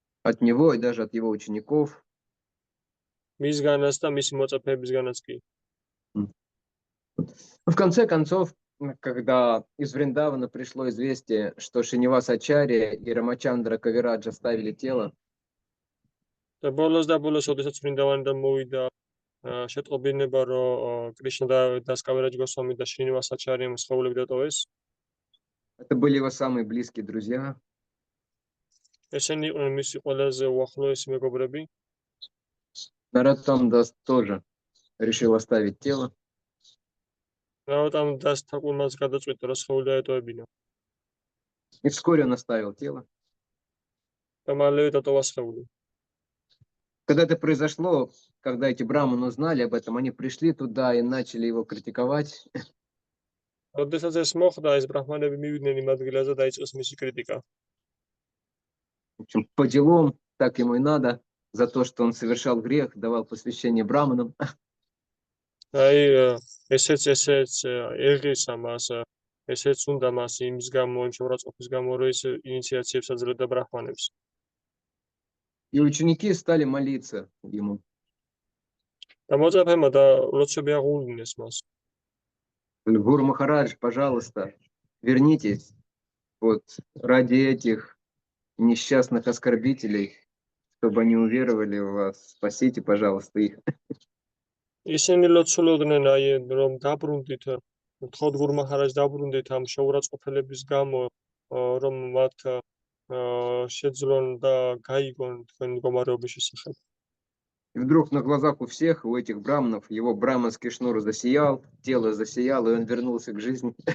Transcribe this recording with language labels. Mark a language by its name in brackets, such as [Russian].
[Russian] От него и даже от его учеников. [Georgian] მისგანაც და მისი მოწაფეებისგანაც კი. [Russian] В конце концов, когда из Вриндавана пришло известие, что Шинивас Ачарья и Рамачандра Кавираджа ставили тело, [Georgian] და ბოლოს, ოდესაც ვრინდავანიდან მოვიდა შეტყობინება, რომ კრიშნა და დასკავერაჯ გოსვამი და შინივას აჩარიამ სხეულები დატოვეს. [Russian] это были его самые близкие друзья. [Georgian] ესენი იყვნენ მისი ყველაზე უახლოესი მეგობრები. [Russian] Нароттам Дас тоже решил оставить тело. [Georgian] ნაროტამ დას თაკურმაც გადაწყვიტა, რომ სხეული დაეტოვებინა. [Russian] И вскоре он оставил тело. [Georgian] და მალევე დატოვა სხეული. [Russian] Когда это произошло, когда эти браманы узнали об этом, они пришли туда и начали его критиковать. [Georgian] როდესაც ეს მოხდა, ეს ბრაჰმანები მივიდნენ იმ ადგილაზე და დაიწყეს მისი კრიტიკა. [Russian] В общем, по делам, так ему и надо, за то, что он совершал грех, давал посвящение браманам. [Georgian] აი ესეც ეღის ამას ესეც უნდა მას იმის გამო იმ შეურაცხყოფის გამო რომ ის ინიციაციებს აძლევდა ბრაჰმანებს. [Russian] И ученики стали молиться ему. [Georgian] და მოწაფემა და ლოცვები აღუვლიდნენ მას. [Russian] Гуру Махарадж, пожалуйста, вернитесь. Вот ради этих несчастных оскорбителей, чтобы они уверовали в вас. Спасите, пожалуйста, их. [Georgian] ისინი ლოცულობდნენ აი რომ დაბრუნდით ვთხოვთ გურუ მაჰარაჯს დაბრუნდით ამ შეურაცხყოფელების გამო რომ მათ შეძლონ და გაიგონ თქვენი მდგომარეობის შესახებ. [Russian] И вдруг на глазах у всех, у этих браманов, его браманский шнур засиял, тело засияло, и он вернулся к жизни.